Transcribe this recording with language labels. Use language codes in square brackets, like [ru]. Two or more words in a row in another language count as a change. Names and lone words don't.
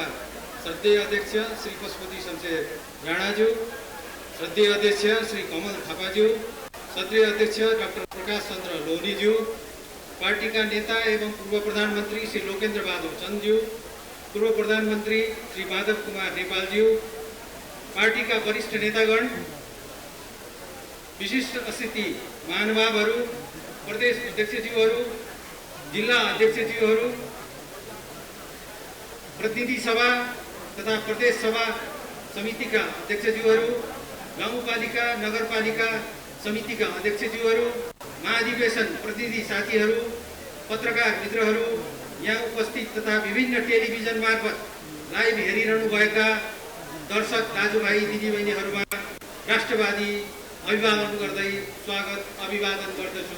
[ne] श्रद्धेय अध्यक्ष श्री पशुपति शमशेर राणाज्यू, श्रद्धेय अध्यक्ष श्री कमल थापाज्यू, श्रद्धेय अध्यक्ष डाक्टर प्रकाश चन्द्र लोहनीज्यू, पार्टीका नेता एवं पूर्व प्रधानमन्त्री श्री लोकेन्द्र बहादुर चन्दज्यू, पूर्व प्रधानमन्त्री श्री माधव कुमार नेपालज्यू, पार्टीका वरिष्ठ नेतागण, विशिष्ट अतिथि महानुभावहरू, प्रदेश अध्यक्षज्यूहरू, जिल्ला अध्यक्षज्यूहरू, प्रतिनिधि सभा तथा प्रदेश सभा समितिका अध्यक्षज्यूहरू, गाउँपालिका नगरपालिका समितिका अध्यक्षज्यूहरू, महाधिवेशन प्रतिनिधि साथीहरू, पत्रकार मित्रहरू, यहाँ उपस्थित तथा विभिन्न टेलिभिजन मार्फत लाइभ हेरिरहनुभएका दर्शक दाजुभाइ दिदीबहिनीहरूमा राष्ट्रवादी अभिवादन गर्दै स्वागत अभिवादन गर्दछु।